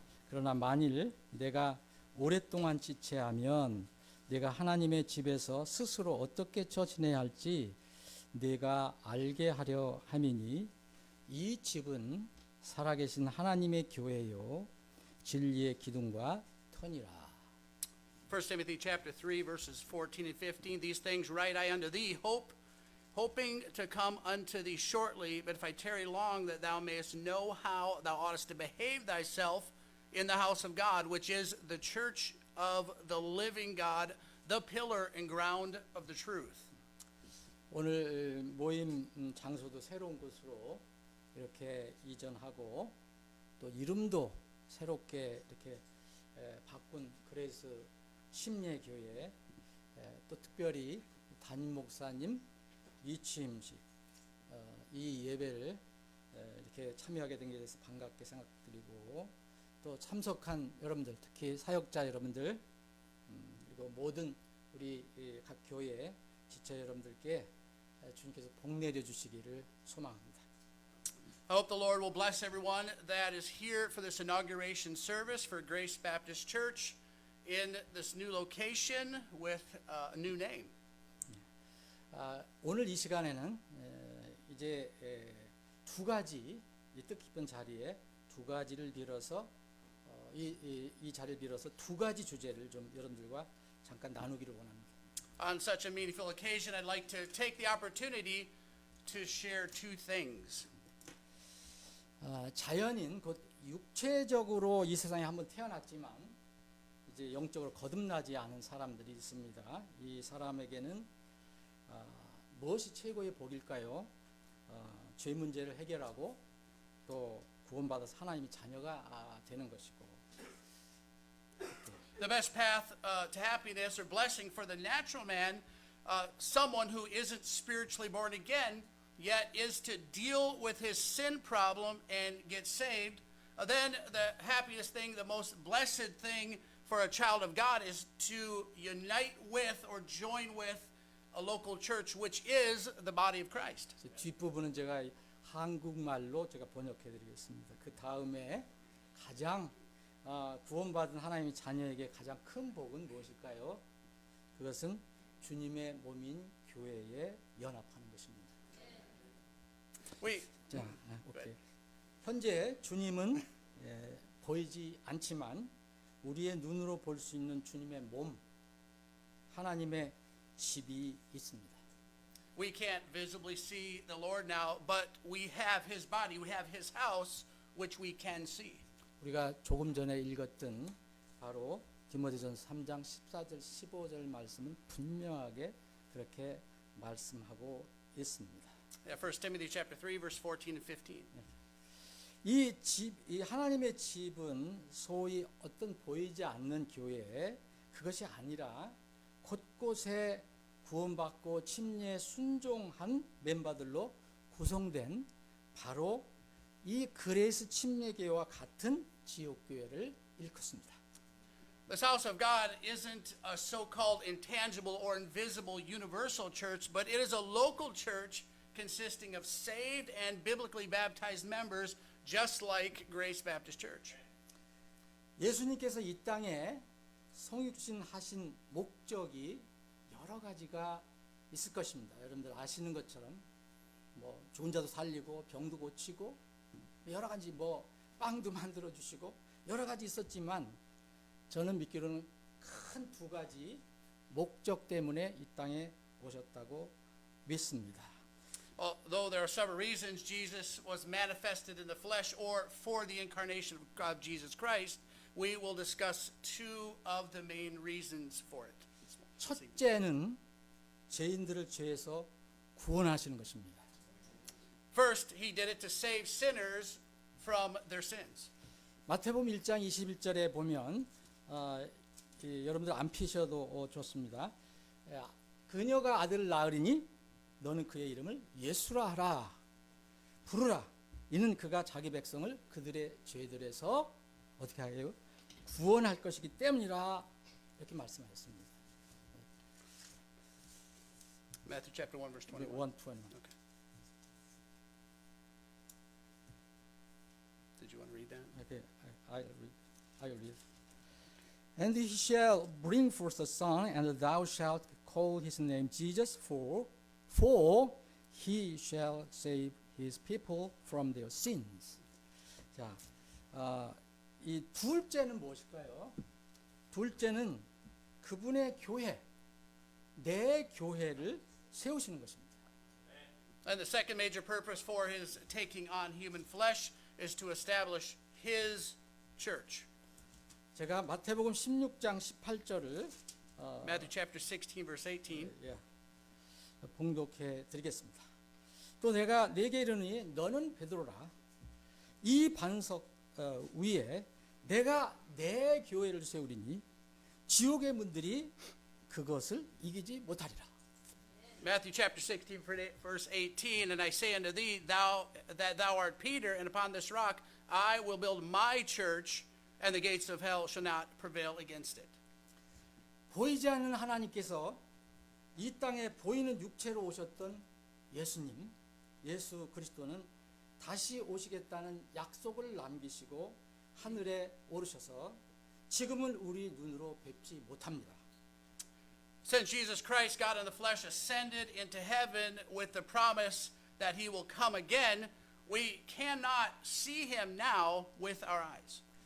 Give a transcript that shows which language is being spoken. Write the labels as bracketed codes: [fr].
[ko] 그러나 만일 내가 오랫동안 지체하면 내가 하나님의 집에서 스스로 어떻게 처 지내야 할지 내가 알게 하려 함이니 이 집은 살아계신 하나님의 교회요 진리의 기둥과 터니라. [en] 1 Timothy chapter 3 verses 14 and 15. These things write I unto thee, hoping to come unto thee shortly, but if I tarry long, that thou mayest know how thou oughtest to behave thyself in the house of God, which is the church of the living God, the pillar and ground of the truth. [ko] 오늘 모임 장소도 새로운 곳으로 이렇게 이전하고 또 이름도 새롭게 이렇게 바꾼 그레이스 심예교회 또 특별히 담임 목사님 이취임식 이 예배를 이렇게 참여하게 된 것에 대해서 반갑게 생각드리고 또 참석한 여러분들 특히 사역자 여러분들 그리고 모든 우리 각 교회 지체 여러분들께 주님께서 복 내려 주시기를 소망합니다. [en] I hope the Lord will bless everyone that is here for this inauguration service for Grace Baptist Church in this new location with a new name. [ko] 오늘 이 시간에는 이제 두 가지 이 뜻깊은 자리에 두 가지를 빌어서 이 자리를 빌어서 두 가지 주제를 좀 여러분들과 잠깐 나누기를 원합니다. [en] On such a meaningful occasion, I'd like to take the opportunity to share two things. [ko] 자연인 곧 육체적으로 이 세상에 한번 태어났지만 이제 영적으로 거듭나지 않은 사람들이 있습니다. 이 사람에게는 무엇이 최고의 복일까요? 죄 문제를 해결하고 또 구원받아서 하나님의 자녀가 되는 것이고 [en] The best path to happiness or blessing for the natural man, someone who isn't spiritually born again, yet is to deal with his sin problem and get saved. Then the happiest thing, the most blessed thing for a child of God is to unite with or join with a local church, which is the body of Christ. [ko] 뒷부분은 제가 한국말로 제가 번역해 드리겠습니다. 그 다음에 가장 구원받은 하나님의 자녀에게 가장 큰 복은 무엇일까요? 그것은 주님의 몸인 교회에 연합하는 것입니다. 자, 오케이. 현재 주님은 보이지 않지만 우리의 눈으로 볼 수 있는 주님의 몸, 하나님의 집이 있습니다. [en] We can't visibly see the Lord now, but we have His body, we have His house, which we can see. [ko] 우리가 조금 전에 읽었던 바로 디모데전서 3장 14절 15절 말씀은 분명하게 그렇게 말씀하고 있습니다. [en] Yeah, 1 Timothy chapter 3 verse 14 and 15. [ko] 이 하나님의 집은 소위 어떤 보이지 않는 교회 그것이 아니라 곳곳에 구원받고 침례에 순종한 멤버들로 구성된 바로 이 그레이스 침례교회와 같은 지옥교회를 일컫습니다. [en] This house of God isn't a so-called intangible or invisible universal church, but it is a local church consisting of saved and biblically baptized members, just like Grace Baptist Church. [ko] 예수님께서 이 땅에 성육신 하신 목적이 여러 가지가 있을 것입니다. 여러분들 아시는 것처럼 뭐 죽은 자도 살리고 병도 고치고 여러 가지 뭐 빵도 만들어 주시고 여러 가지 있었지만 저는 믿기로는 큰 두 가지 목적 때문에 이 땅에 오셨다고 믿습니다. [en] Though there are several reasons Jesus was manifested in the flesh or for the incarnation of Jesus Christ, we will discuss two of the main reasons for it. [ko] 첫째는 죄인들을 죄에서 구원하시는 것입니다. [en] First, he did it to save sinners from their sins. [ko] 마태복음 1장 21절에 보면 여러분들 안 피셔도 좋습니다. 그녀가 아들을 낳으리니 너는 그의 이름을 예수라 하라. 부르라. 이는 그가 자기 백성을 그들의 죄들에서 어떻게 하게요? 구원할 것이기 때문이라 이렇게 말씀하셨습니다. [en] Matthew chapter 1 verse 21. 1:21. Okay. Did you want to read that? Okay, I read. And he shall bring forth a son, and thou shalt call his name Jesus, for he shall save his people from their sins. [ko] 자, 이 둘째는 무엇일까요? 둘째는 그분의 교회, 내 교회를 세우시는 것입니다. [en] And the second major purpose for his taking on human flesh is to establish his church. [ko] 제가 마태복음 16장 18절을 [en] Matthew chapter 16, verse 18. [ko] 예, 봉독해 드리겠습니다. 또 내가 네게 이르니 너는 베드로라. 이 반석 위에 내가 내 교회를 세우리니 지옥의 문들이 그것을 이기지 못하리라. [en] Matthew chapter 16, verse 18. And I say unto thee, that thou art Peter, and upon this rock I will build my church, and the gates of hell shall not prevail against it. [ko] 보이지 않는 하나님께서 이 땅에 보이는 육체로 오셨던 예수님, 예수 그리스도는 다시 오시겠다는 약속을 남기시고 하늘에 오르셔서 지금은 우리 눈으로 뵙지 못합니다. [en] Since Jesus Christ, God in the flesh, ascended into heaven with the promise that he will come again, we cannot see him now with our eyes.